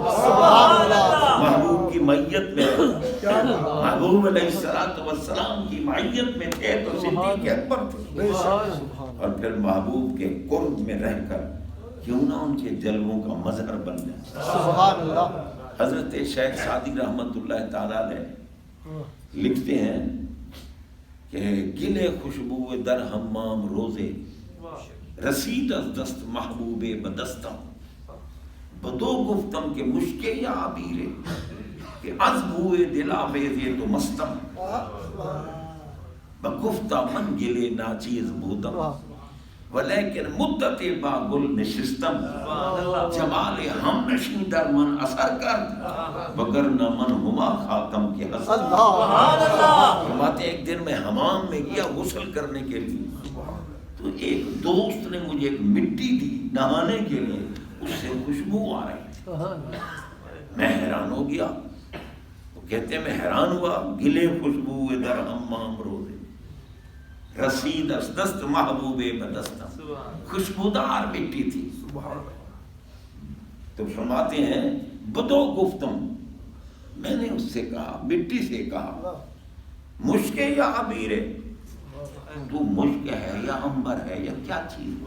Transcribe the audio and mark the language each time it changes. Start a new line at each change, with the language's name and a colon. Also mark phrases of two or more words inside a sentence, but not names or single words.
Urdu: محبوب کی معیت میں، محبوب علیہ السلام کی معیت میں تھے تو صدیق اکبر تھے. اور پھر محبوب کے قرب میں رہ کر کیوں نہ ان کے جلووں کا مظہر بن جائے. سبحان اللہ. حضرت شیخ سعدی رحمت اللہ تعالی علیہ لکھتے ہیں کہ
Persian: گلے خوشبو در حمام روزے رسید از دست محبوب بدستم بدو گفتم کہ مشکے یا عبیرے کہ از بوئے دلا بیزے تو مستم بگفتہ من گلے ناچیز بودم ولیکن مدت با گل نشستم جمال ہم نشین در من اثر کر وگرنہ من ہما خاتم کے حسن.
Urdu: فرماتے ایک دن میں حمام میں گیا غسل کرنے کے لیے تو ایک دوست نے مجھے ایک مٹی دی نہانے کے لیے، اس سے خوشبو آ رہی تھی. میں حیران ہو گیا. تو کہتے ہیں میں حیران ہوا،
Persian: گلے خوشبو در حمام روزے رسید از دست محبوب بدستم،
Urdu: خوشبودار مٹی تھی. تو فرماتے ہیں
Persian: بدو گفتم،
Urdu: میں نے اس سے کہا، مٹی سے کہا،
Persian: مشکے یا عبیرے،
Urdu: تو مشک ہے یا عنبر ہے یا کیا چیز؟